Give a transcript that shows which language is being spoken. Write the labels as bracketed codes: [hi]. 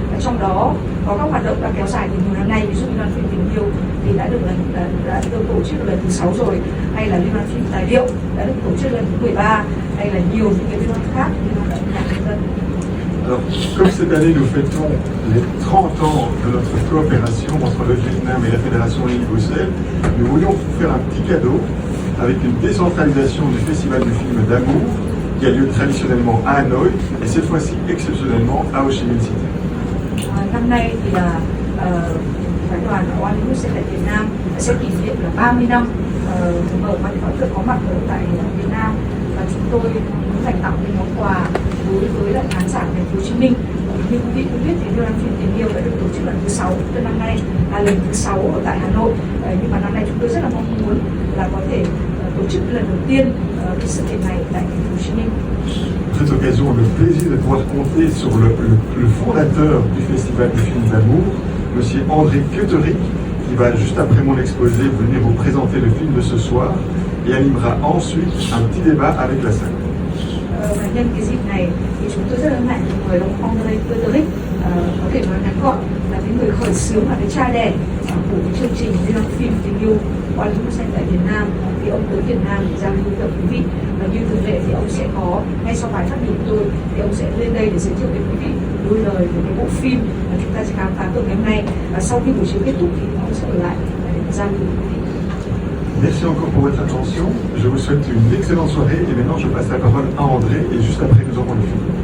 [vi] Trong đó có các hoạt động đã kéo dài từ nhiều năm nay, ví dụ như Liên hoan phim tình yêu thì đã được tổ chức lần thứ 6 rồi, hay là Liên hoan phim tài liệu đã được tổ chức lần thứ 13, hay là nhiều những cái liên hoan khác, liên hoan âm nhạc nhân dân. [fr] Alors, comme cette année nous fêtons les 30 ans de notre coopération entre le Vietnam et la Fédération Wallonie-Bruxelles, nous voulions vous faire un petit cadeau avec une décentralisation du Festival du film d'amour qui a lieu traditionnellement à Hanoï et cette fois-ci exceptionnellement à Ho Chi Minh City. [vi] Năm nay thì là phái đoàn Wallonie-Bruxelles tại Việt Nam sẽ kỷ niệm là 30 năm mở có mặt ở tại Việt Nam và chúng tôi muốn dành tặng những món quà đối với lại khán giả thành phố Hồ Chí Minh. Như quý vị cũng biết thì Liên hoan phim tình yêu đã được tổ chức lần thứ 6, từ năm nay là lần thứ 6 ở tại Hà Nội. Nhưng mà năm nay chúng tôi rất là mong muốn là có thể tổ chức lần đầu tiên cái sự kiện này tại thành phố Hồ Chí Minh. [fr] Cette occasion, le plaisir de pouvoir compter sur le fondateur du Festival du film d'amour, Monsieur André Koeterik, qui va juste après mon exposé venir vous présenter le film de ce soir et animera ensuite un petit débat avec la salle. [vi] Và nhân cái dịp này thì chúng tôi rất hân hạnh mời ông André Koeterik, có thể nói ngắn gọn là cái người khởi xướng và cái cha đẻ của cái chương trình liên hoan phim tình yêu Wallonie-Bruxelles tại Việt Nam. Thì ông tới Việt Nam để giao lưu với quý vị và như thường lệ thì ông sẽ có ngay sau bài phát biểu của tôi thì ông sẽ lên đây để giới thiệu với quý vị đôi lời về cái bộ phim mà chúng ta sẽ khám phá tối ngày hôm nay và sau khi buổi chiếu kết thúc thì ông sẽ ở lại để giao lưu với quý vị. [fr] Merci encore pour votre attention. Je vous souhaite une excellente soirée et maintenant je passe la parole à André et juste après nous aurons le film.